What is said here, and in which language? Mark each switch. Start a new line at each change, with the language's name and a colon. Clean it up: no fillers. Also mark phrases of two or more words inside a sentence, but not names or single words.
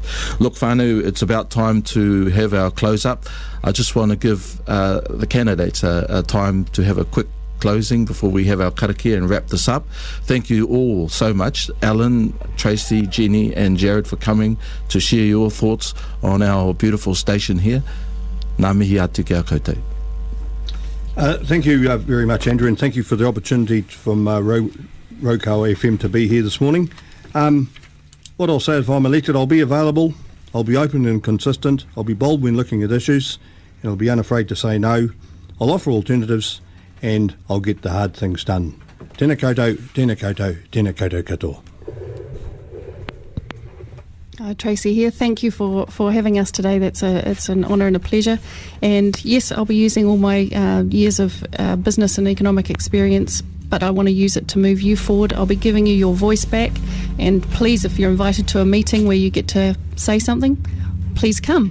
English: Look, whānau, it's about time to have our close up. I just want to give the candidates a time to have a quick closing before we have our karakia and wrap this up. Thank you all so much, Alan, Tracy, Jenny and Jared, for coming to share your thoughts on our beautiful station here.
Māori: Ngā mihi atu ki a koutou.
English: Thank you very much, Andrew, and thank you for the opportunity from Raukawa FM to be here this morning. What I'll say, if I'm elected, I'll be available, I'll be open and consistent, I'll be bold when looking at issues, and I'll be unafraid to say no. I'll offer alternatives, and I'll get the hard things done.
Māori: Tēnā koutou, tēnā koutou, tēnā koutou katoa.
English: Tracy here. Thank you for having us today. It's an honour and a pleasure. And yes, I'll be using all my years of business and economic experience, but I want to use it to move you forward. I'll be giving you your voice back, and please, if you're invited to a meeting where you get to say something, please come.